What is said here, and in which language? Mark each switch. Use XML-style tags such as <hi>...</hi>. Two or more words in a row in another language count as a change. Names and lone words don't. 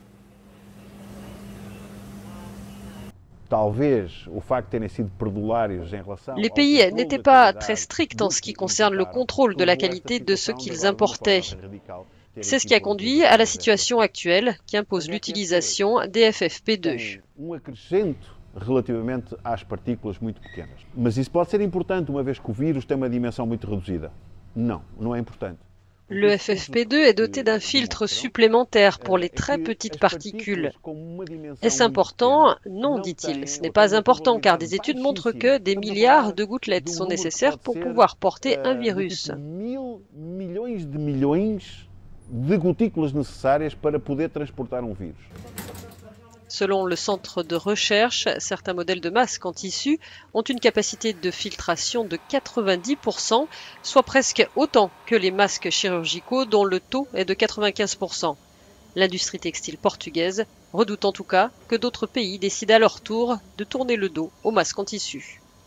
<fr>Les pays n'étaient pas très stricts en ce qui concerne le contrôle de la qualité de ce qu'ils importaient. C'est ce qui a conduit à la situation actuelle qui impose l'utilisation des FFP2.</fr> <pt>Relativamente às partículas muito pequenas. Mas isso pode ser importante, uma vez que o vírus tem uma dimensão muito reduzida. Não, não é importante.</pt> <fr>Le FFP2 est doté d'un filtre supplémentaire pour les très petites particules. Est-ce important? Non, dit-il. Ce n'est pas important car des études montrent que des milliards de gouttelettes sont nécessaires pour pouvoir porter un virus.</fr> <pt>Milhões de gotículas necessárias para poder transportar um vírus.</pt> <fr>Selon le centre de recherche, certains modèles de masques en tissu ont une capacité de filtration de 90%, soit presque autant que les masques chirurgicaux dont le taux est de 95%. L'industrie textile portugaise redoute en tout cas que d'autres pays décident à leur tour de tourner le dos aux masques en tissu.</fr>